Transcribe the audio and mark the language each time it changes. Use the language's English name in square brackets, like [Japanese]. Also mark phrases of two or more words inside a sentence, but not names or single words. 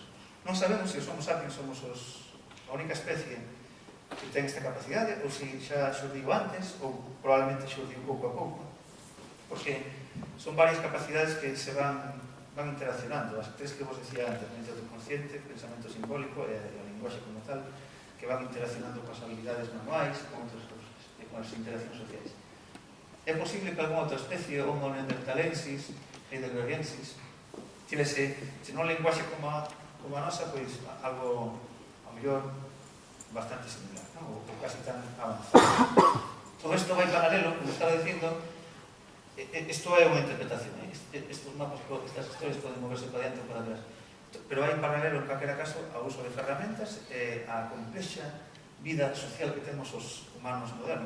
[Galician] Non sabemos se os Homo sapiens somos a única especie que ten esta capacidade, ou se xa xurdiu antes, ou probablemente xurdiu pouco a pouco, porque son varias capacidades que se van interaccionando, as tres que vos decía antes, mente consciente, pensamento simbólico e a linguaxe como tal, que van interaccionando coas habilidades manuais, con outras cousas, e con as interaccións sociais. É posible que algunha outra especie, Homo neanderthalensis, heidelbergensis, tivese, se non linguaxe como a nosa, pois algo, ao mellor, bastante similar, ou casi tan avanzado. Todo isto vai paralelo, como estaba dicindo, isto é unha interpretación, estes mapas, estas historias poden moverse para diante ou para atrás, pero vai en paralelo, en calquera caso, ao uso de ferramentas e a complexa vida social que temos os humanos modernos.